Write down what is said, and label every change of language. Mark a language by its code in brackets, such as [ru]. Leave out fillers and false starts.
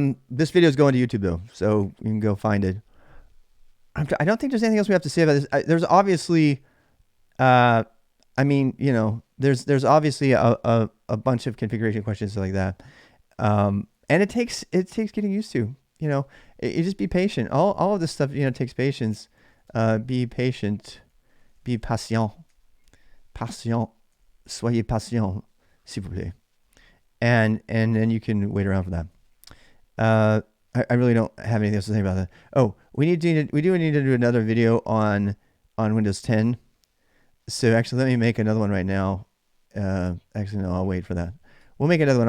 [en] This video is going to YouTube though, so you can go find it. I don't think there's anything else we have to say about this. There's obviously, I mean, you know, there's obviously a bunch of configuration questions like that. And it takes getting used to, you know, you just be patient. All of this stuff, you know, takes patience. Be patient, be patient, [fr] soyez patient, s'il vous plaît. [en] And then you can wait around for that. I really don't have anything else to say about that. Oh, we do need to do another video on Windows 10. So actually, let me make another one right now. Actually, no, I'll wait for that. We'll make another one.